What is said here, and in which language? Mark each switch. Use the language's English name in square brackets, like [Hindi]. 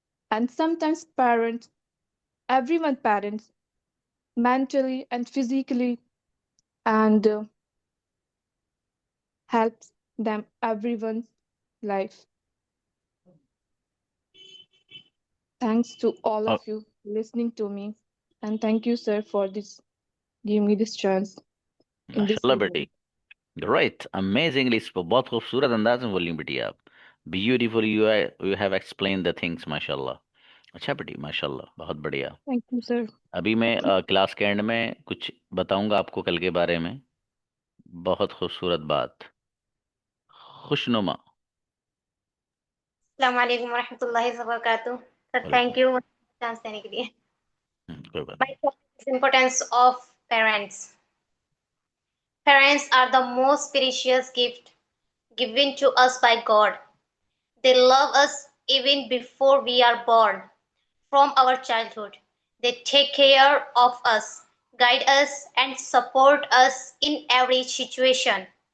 [English] And sometimes parents, everyone parents, mentally and physically, and helps them everyone's life. Thanks to all of you listening to me, and thank you, sir, for this giving me this chance in this [Arabic] माशाल्लाह [English] video. [Hindi] बेटी, right, amazingly, बहुत खूबसूरत अंदाज में बोली बेटी आप। [English] beautiful you have explain the things, [Hindi] माशाल्लाह। अच्छा बेटी, माशाल्लाह, बहुत बढ़िया। [English] Thank you sir. [Hindi] अभी मैं क्लास के एंड में कुछ बताऊंगा आपको कल के बारे में, बहुत खूबसूरत बात, खुशनुमा। [Arabic] अस्सलाम वालेकुम वरहमतुल्लाहि वबरकातुहू। [Hindi] सर थैंक यू चांस देने के लिए। कोई बात [English] My topic is importance of parents. Parents are the most precious gift given to us by God. They love us even before we are born. From our childhood, they take care of us, guide us, and support us in every situation.